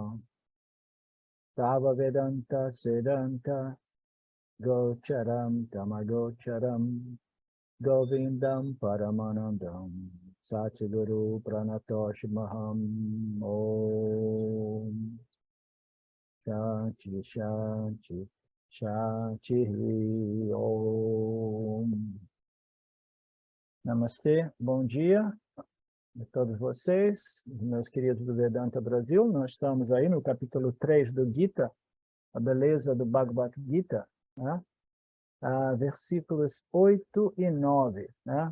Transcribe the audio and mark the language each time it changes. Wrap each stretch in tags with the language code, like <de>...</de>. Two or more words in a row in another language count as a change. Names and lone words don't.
<sa>तव वेदान्त सेदान्त गोचरम् तमगोचरम् गोविन्दम् परमानन्दम् सद्गुरु प्रणतोऽस्म्यहम् ओम् शान्तिः शान्तिः शान्तिः ओम्.</sa> <pt>Namastê, bom dia a todos vocês, meus queridos do Vedanta Brasil. Nós estamos aí no capítulo 3 do Gita, a beleza do Bhagavad Gita, né? Versículos 8 e 9, né?</pt>